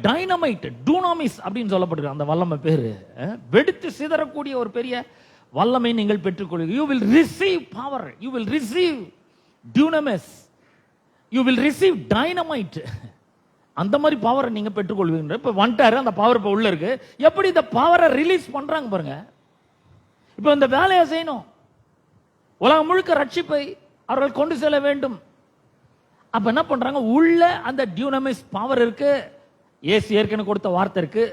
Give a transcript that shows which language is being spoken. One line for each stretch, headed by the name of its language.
Tamil: Dynamite, டூனாமிஸ் அப்படின்னு சொல்லப்படுகிற அந்த வல்லமை பேரு வெடித்து சிதறக்கூடிய ஒரு பெரிய வல்லமை நீங்கள் பெற்றுக்கொள்வீர்கள்.
English: You will receive power, you will receive dunamis, you will receive dynamite.
Tamil: அந்த மாதிரி பவரை நீங்க பெற்றுக்கொள்வீங்க. இப்ப வந்துட்டாரு, அந்த பவர் இப்ப உள்ள இருக்கு. எப்படி இந்த பவரை ரிலீஸ் பண்றாங்க பாருங்க. இப்ப இந்த வேலையை செய்யணும். உலகம் முழுக்க ரட்சிப்பை அவர்கள் கொண்டு செல்ல வேண்டும். அப்ப என்ன பண்றாங்க? உள்ள அந்த டியூனமிஸ் பவர் இருக்கு. இயேசு ஏற்கனவே கொடுத்த வார்த்தை இருக்கு.